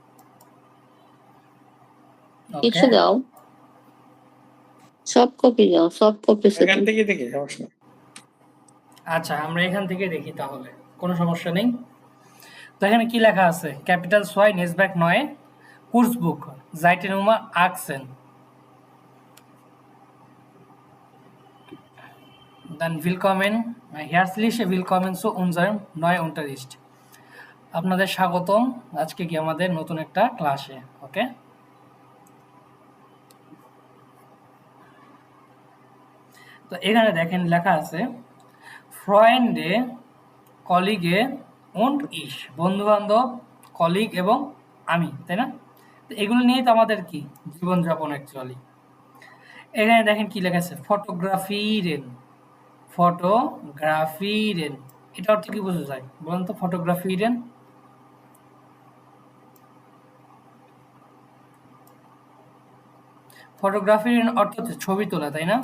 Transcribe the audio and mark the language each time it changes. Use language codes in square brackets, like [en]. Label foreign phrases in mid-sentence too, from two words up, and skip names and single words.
[bn] কিছু দাও, সব কপি দাও, সব কপি এখান থেকে দেখি, সমস্যা নেই। আচ্ছা, আমরা এখান থেকে দেখি তাহলে, কোনো সমস্যা নেই। তো এখানে কি লেখা আছে? [de] Kapitel zwei Netzwerk neu Kursbuch Seite Nummer 18. Dann willkommen, herzliche willkommen zu unserem neuen Unterricht. [bn] আপনাদের স্বাগতম আজকে কি আমাদের নতুন একটা ক্লাসে। ওকে, তো এখানে দেখেন লেখা আছে [de] Freunde, Kollegen und ich, [bn] বন্ধু বান্ধব, কলিগ এবং আমি, তাই না? তো এগুলো নিয়েই তো আমাদের কি জীবনযাপন অ্যাকচুয়ালি। এখানে দেখেন কি লেখা আছে ফটোগ্রাফিরেন, ফটোগ্রাফিরেন, এটা অর্থ কি বোঝা যায় বলুন তো? ফটোগ্রাফিরেন, ফটোগ্রাফির অর্থ হচ্ছে ছবি তোলা, তাই না?